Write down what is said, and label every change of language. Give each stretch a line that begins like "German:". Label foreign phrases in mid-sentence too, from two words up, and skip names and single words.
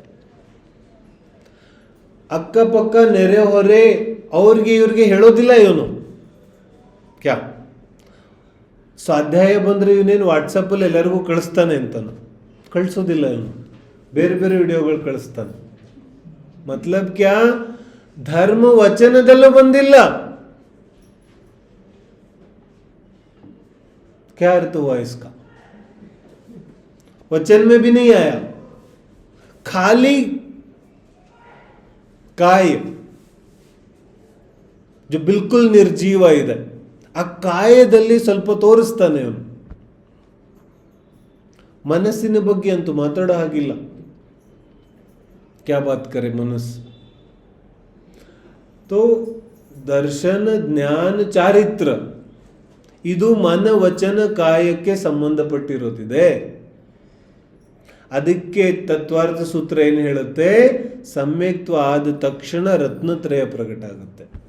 Kannada: ಅಕ್ಕಪಕ್ಕ ನೆರೆ ಹೊರೆ ಅವ್ರಿಗೆ ಇವ್ರಿಗೆ ಹೇಳೋದಿಲ್ಲ ಇವನು. ಕ್ಯಾ ಸ್ವಾಧ್ಯಾಯ ಬಂದ್ರೆ ಇವನೇನು ವಾಟ್ಸಪ್ಪಲ್ಲಿ ಎಲ್ಲರಿಗೂ ಕಳಿಸ್ತಾನೆ ಅಂತಾನು? ಕಳಿಸೋದಿಲ್ಲ ಇವನು, ಬೇರೆ ಬೇರೆ ವಿಡಿಯೋಗಳು ಕಳಿಸ್ತಾನೆ.
Hindi: मतलब क्या?
Kannada: धर्म वचनदಲ್ಲೂ ಬಂದಿಲ್ಲ.
Hindi: क्या अर्थ हुआ इसका? वचन में भी नहीं आया, खाली काय जो बिल्कुल निर्जीव
Kannada: ಇದೆ, ಆ ಕಾಯದಲ್ಲಿ ಸ್ವಲ್ಪ ತೋರಿಸ್ತಾನೆ ಅವನು. ಮನಸ್ಸಿನ ಬಗ್ಗೆ ಅಂತೂ ಮಾತಾಡೋ ಹಾಗಿಲ್ಲ.
Hindi: क्या बात करे ಮನಸ್ಸು?
Kannada: तो ದರ್ಶನ ಜ್ಞಾನ ಚಾರಿತ್ರ ಇದು ಮನ ವಚನ ಕಾಯಕ್ಕೆ ಸಂಬಂಧಪಟ್ಟಿರೋದಿದೆ. ಅದಕ್ಕೆ ತತ್ವಾರ್ಥ ಸೂತ್ರ ಏನು ಹೇಳುತ್ತೆ? ಸಮ್ಯಕ್ತ್ವ ಆದ ತಕ್ಷಣ ರತ್ನತ್ರಯ ಪ್ರಕಟ ಆಗುತ್ತೆ.